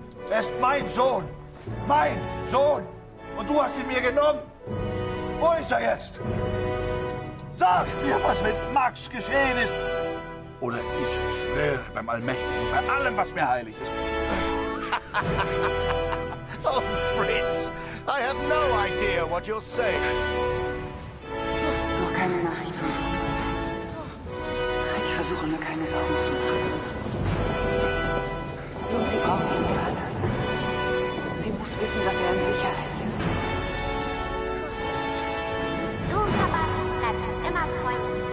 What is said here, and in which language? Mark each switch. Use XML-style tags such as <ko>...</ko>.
<de>Er ist mein Sohn. Mein Sohn. Und du hast ihn mir genommen. Wo ist er jetzt? Sag mir, was mit Max geschehen ist. Oder ich schwöre beim Allmächtigen, bei allem, was mir heilig ist.</de> <en>Oh, Fritz, I have no idea what you're saying.</en> <de>Noch keine Nachricht von Retold. Ich versuche mir keine Sorgen zu machen. Nun, sie braucht ihren Vater. Sie muss wissen, dass er in Sicherheit ist. Du und Papa bleibt immer Freunde.</de>